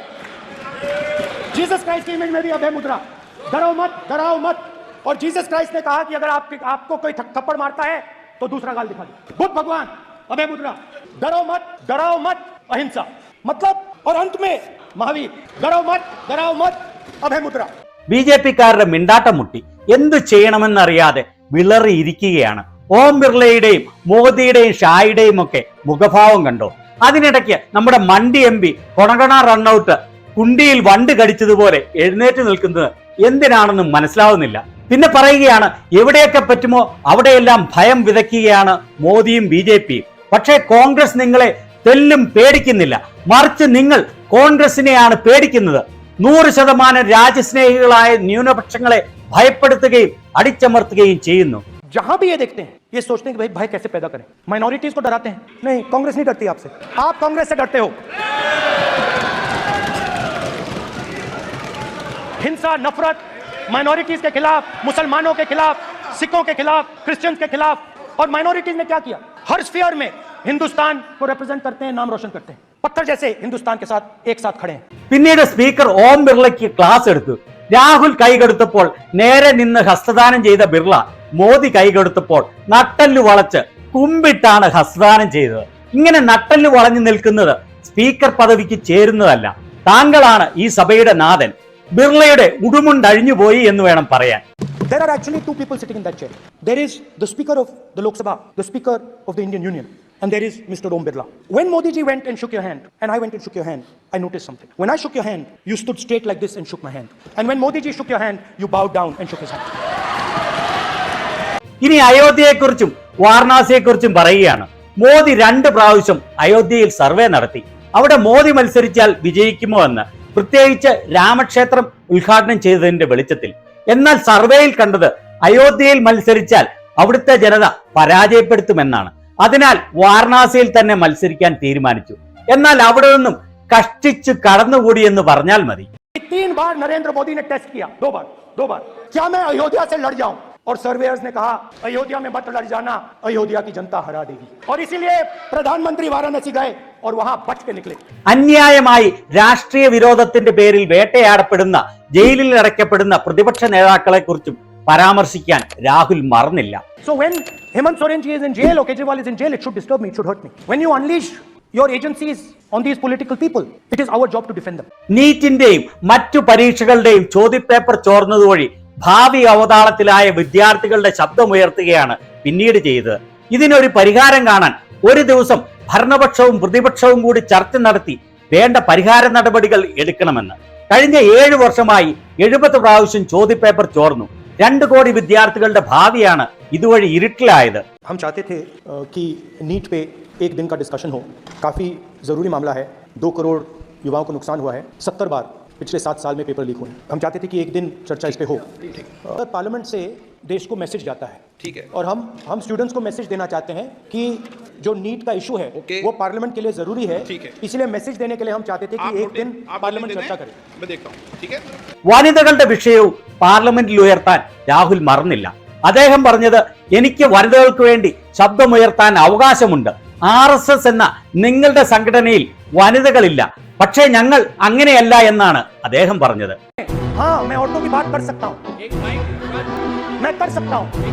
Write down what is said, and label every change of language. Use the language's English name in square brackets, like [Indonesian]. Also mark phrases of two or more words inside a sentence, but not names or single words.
[Hindi] जीसस क्राइस्ट की इमेज में भी अभय मुद्रा, डरो मत, डराओ मत. और जीसस क्राइस्ट ने कहा कि अगर आपको कोई थप्पड़ मारता है तो दूसरा गाल दिखा दो. बुद्ध भगवान, अभय मुद्रा, डरो मत, डराओ मत, अहिंसा. मतलब, और अंत में महावीर, डरो मत, डराओ मत, अभय मुद्रा. [Malayalam] BJP-ക്കാരുടെ മിണ്ടാട്ടം മുട്ടി. എന്തു ചെയ്യണമെന്നറിയാതെ വിളറിയിരിക്കുകയാണ്. ഓം ബിർളയുടെയും മോദിയുടെയും ഷായുടെയും ഒക്കെ മുഖഭാവം കണ്ടോ? അതിനിടയ്ക്ക് നമ്മുടെ മണ്ഡി MP കൊണകണ റണ്ണൌട്ട് കുണ്ടിയിൽ വണ്ട് കടിച്ചതുപോലെ എഴുന്നേറ്റ് നിൽക്കുന്നത് എന്തിനാണെന്ന് മനസ്സിലാവുന്നില്ല. പിന്നെ പറയുകയാണ് എവിടെയൊക്കെ പറ്റുമോ അവിടെയെല്ലാം ഭയം വിതയ്ക്കുകയാണ് മോദിയും BJPയും. പക്ഷേ കോൺഗ്രസ് നിങ്ങളെ തെല്ലും പേടിക്കുന്നില്ല, മറിച്ച് നിങ്ങൾ കോൺഗ്രസിനെയാണ് പേടിക്കുന്നത്. 100% രാജ്യസ്നേഹികളായ ന്യൂനപക്ഷങ്ങളെ ഭയപ്പെടുത്തുകയും അടിച്ചമർത്തുകയും ചെയ്യുന്നു. जहां भी ये देखते हैं ये सोचते हैं कि भाई भय कैसे पैदा करें, माइनॉरिटीज को डराते हैं. नहीं, कांग्रेस नहीं डरती आपसे, आप कांग्रेस से डरते हो. हिंसा, नफरत, माइनॉरिटीज के खिलाफ, मुसलमानों के खिलाफ, सिखों के खिलाफ, क्रिश्चियंस के खिलाफ. और माइनॉरिटीज ने क्या किया? हर स्फीयर में हिंदुस्तान को रिप्रेजेंट करते हैं, नाम रोशन करते हैं, पत्थर जैसे हिंदुस्तान के साथ एक साथ खड़े हैं. പിന്നീട് സ്പീക്കർ ഓം ബിർളയ്ക്ക് ക്ലാസ് എടുത്തു. രാഹുൽ കൈകെടുത്തപ്പോൾ നേരെ നിന്ന് ഹസ്തദാനം ചെയ്ത ബിർള മോദി കൈകെടുത്തപ്പോൾ നട്ടല്ലു വളച്ച് കുമ്പിട്ടാണ് ഹസ്തദാനം ചെയ്തത്. ഇങ്ങനെ നട്ടല്ലു വളഞ്ഞു നിൽക്കുന്നത് സ്പീക്കർ പദവിക്ക് ചേരുന്നതല്ല. താങ്കളാണ് ഈ സഭയുടെ നാഥൻ. ബിർളയുടെ ഉടുമുണ്ടഴിഞ്ഞു പോയി എന്ന് വേണം പറയാൻ. [English] There are actually two people sitting in that chair. There is the Speaker of the Lok Sabha, the Speaker of the Indian Union, and there is Mr. Om Birla. When Modi ji went and shook your hand, and I went and shook your hand, I noticed something. When I shook your hand, you stood straight like this and shook my hand. And when Modi ji shook your hand, you bowed down and shook his hand. [Malayalam] ഇനി അയോധ്യയെക്കുറിച്ചും വാരണാസിയെക്കുറിച്ചും പറയുകയാണ്. മോദി 2 പ്രാവശ്യം അയോധ്യയിൽ സർവേ നടത്തി. അവിടെ മോദി മത്സരിച്ചാൽ വിജയിക്കുമോ എന്ന്, പ്രത്യേകിച്ച് രാമക്ഷേത്രം ഉദ്ഘാടനം ചെയ്തതിന്റെ വെളിച്ചത്തിൽ. എന്നാൽ സർവേയിൽ കണ്ടത് അയോധ്യയിൽ മത്സരിച്ചാൽ അവിടുത്തെ ജനത പരാജയപ്പെടുത്തുമെന്നാണ്. അതിനാൽ വാരണാസിയിൽ തന്നെ മത്സരിക്കാൻ തീരുമാനിച്ചു. എന്നാൽ അവിടെ നിന്നും കഷ്ടിച്ചു കടന്നുകൂടി എന്ന് പറഞ്ഞാൽ മതി. [Hindi] 3 बार नरेंद्र मोदी ने टेस्ट किया, 2 बार क्या मैं अयोध्या से लड़ जाऊं? और सर्वेयर्स ने कहा अयोध्या में मत लड़ जाना, अयोध्या की जनता हरा देगी. और इसीलिए प्रधानमंत्री वाराणसी गए और वहां बच के निकले. [Malayalam] അന്യായമായി രാഷ്ട്രീയ വിരോധത്തിന്റെ പേരിൽ വേട്ടയാടപ്പെടുന്ന, ജയിലിൽ അടയ്ക്കപ്പെടുന്ന പ്രതിപക്ഷ നേതാക്കളെ കുറിച്ചും പരാമർശിക്കാൻ രാഹുൽ മറന്നില്ല. [English] So when Hemant Soren ji is in jail or Kejriwal is in jail, it should disturb me, it should hurt me. When you unleash your agencies on these political people, it is our job to defend them. [Malayalam] നീറ്റിന്റെയും മറ്റു പരീക്ഷകളുടെയും ചോദ്യപേപ്പർ ചോർന്നതുവഴി ഭാവി അവതാളത്തിലായ വിദ്യാർത്ഥികളുടെ ശബ്ദമുയർത്തുകയാണ് പിന്നീട് ചെയ്തത്. ഇതിനൊരു പരിഹാരം കാണാൻ ഒരു ദിവസം ഭരണപക്ഷവും പ്രതിപക്ഷവും കൂടി ചർച്ച നടത്തി വേണ്ട പരിഹാര നടപടികൾ എടുക്കണമെന്ന്. കഴിഞ്ഞ 7 വർഷമായി 70 പ്രാവശ്യം ചോദ്യപേപ്പർ ചോർന്നു. 2 കോടി വിദ്യാർത്ഥികളുടെ ഭാവിയാണ് ഇതുവഴി ഇരുട്ടിലായത്. [Hindi] हम चाहते थे कि नीट पे एक दिन का डिस्कशन हो. काफ़ी ज़रूरी मामला है. 2 करोड़ युवाओं को नुकसान हुआ है. 70 बार पिछले 7 साल में पेपर लीक हुए. हम चाहते थे कि एक दिन चर्चा इस पे हो. पार्लियामेंट से देश को मैसेज जाता है. ठीक है. और हम स्टूडेंट्स को मैसेज देना चाहते हैं कि जो नीट का इशू है वो पार्लियामेंट के लिए जरूरी है. ठीक है. इसलिए मैसेज देने के लिए हम चाहते थे कि एक दिन पार्लियामेंट चर्चा करे. मैं देखता हूं. ठीक है. [Malayalam] വനിതകളുടെ വിഷയവും പാർലമെന്റിൽ ഉയർത്താൻ രാഹുൽ മറന്നില്ല. അദ്ദേഹം പറഞ്ഞത് എനിക്ക് വനിതകൾക്ക് വേണ്ടി ശബ്ദമുയർത്താൻ അവകാശമുണ്ട്. RSS എന്ന നിങ്ങളുടെ സംഘടനയിൽ വനിതകളില്ല, പക്ഷേ ഞങ്ങൾ അങ്ങനെയല്ല എന്നാണ് അദ്ദേഹം പറഞ്ഞത്. [Hindi] हाँ, मैं औरतों की बात कर सकता हूँ, मैं कर सकता हूँ.